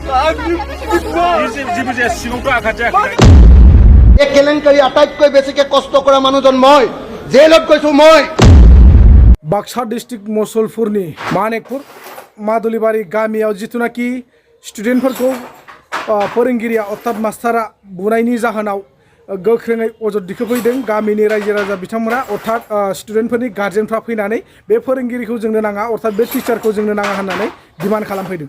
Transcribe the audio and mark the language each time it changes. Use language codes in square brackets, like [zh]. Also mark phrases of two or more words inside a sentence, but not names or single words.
[as] এই কেলেংকাৰী আটাইতকৈ বেছিকৈ কষ্ট কৰা মানুহজন মই জেলত গৈছো মই। [brx] बाक्सा डिस्ट्रिक्ट मसलपुरनि मानेकपुर मादुलिबारि गामियाव जिथुनाखि स्टुडेन्टफोरखौ फोरोंगिरिया अर्थात मास्टारा बुनायनि जाहोनाव गोख्रोङै अजद दिखोफैदों गामिनि रायजो राजा बिथांमोना अर्थात स्टुडेन्टफोरनि गार्जेनफ्रा फैनानै बे फोरोंगिरिखौ जोंनो नाङा अर्थात बे टिचारखौ जोंनो नाङा होननानै डिमान्ड खालामफैदों।